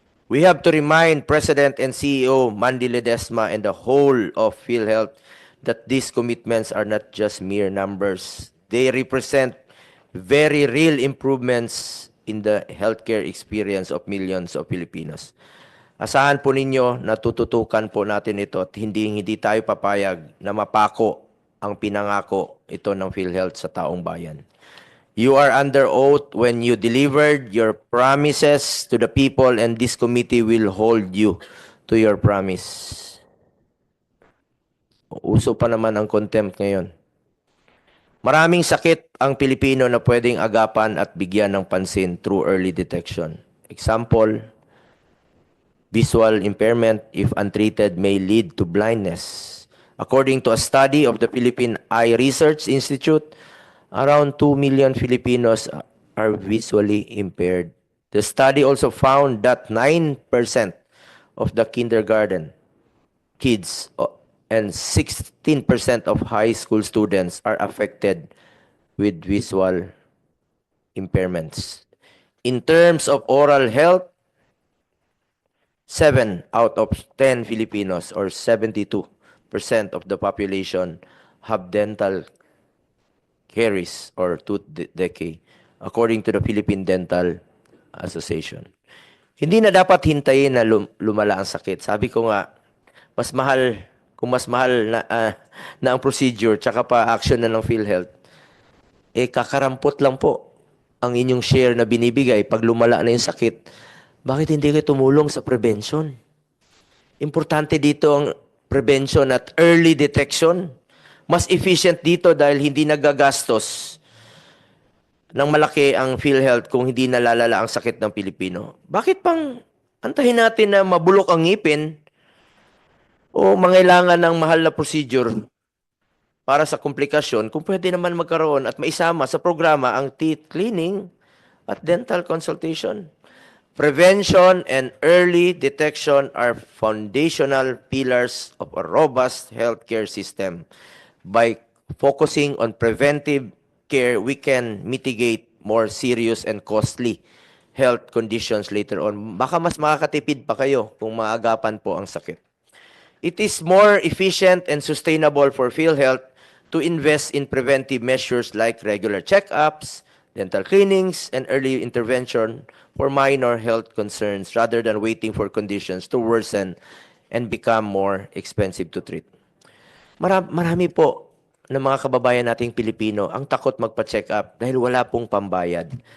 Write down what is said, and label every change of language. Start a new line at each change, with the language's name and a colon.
English: We have to remind President and CEO Mandy Ledesma and the whole of PhilHealth that these commitments are not just mere numbers. They represent very real improvements in the healthcare experience of millions of Filipinos.
Filipino: Asahan po ninyo na tututukan po natin ito at hindi tayo papayag na mapako ang pinangako ito ng PhilHealth sa taong bayan.
English: You are under oath when you delivered your promises to the people, and this committee will hold you to your promise.
Filipino: Uso pa naman ang contempt ngayon. Maraming sakit ang Pilipino na pwedeng agapan at bigyan ng pansin
English: through early detection. Example, visual impairment, if untreated, may lead to blindness. According to a study of the Philippine Eye Research Institute, around 2 million Filipinos are visually impaired. The study also found that 9% of the kindergarten kids and 16% of high school students are affected with visual impairments. In terms of oral health, 7 out of 10 Filipinos, or 72% of the population, have dental caries or tooth decay, according to the Philippine Dental Association.
Filipino: Hindi na dapat hintayin na lumala ang sakit. Sabi ko nga, mas mahal, kung mas mahal na ang procedure tsaka pa action na ng PhilHealth, kakarampot lang po ang inyong share na binibigay pag lumala na yung sakit. Bakit hindi kayo tumulong sa prevention? Importante dito ang prevention at early detection. Mas efficient dito dahil hindi nagagastos ng malaki ang PhilHealth kung hindi nalalala ang sakit ng Pilipino. Bakit pang antahin natin na mabulok ang ngipin o mangailangan ng mahal na procedure para sa komplikasyon kung pwede naman magkaroon at maisama sa programa ang teeth cleaning at dental consultation?
English: Prevention and early detection are foundational pillars of a robust healthcare system. By focusing on preventive care, we can mitigate more serious and costly health conditions later on.
Filipino: Baka mas makakatipid pa kayo kung maagapan po ang sakit.
English: It is more efficient and sustainable for PhilHealth to invest in preventive measures like regular checkups, dental cleanings, and early intervention for minor health concerns rather than waiting for conditions to worsen and become more expensive to treat.
Filipino: Marami po ng mga kababayan nating Pilipino ang takot magpa-check up dahil wala pong pambayad.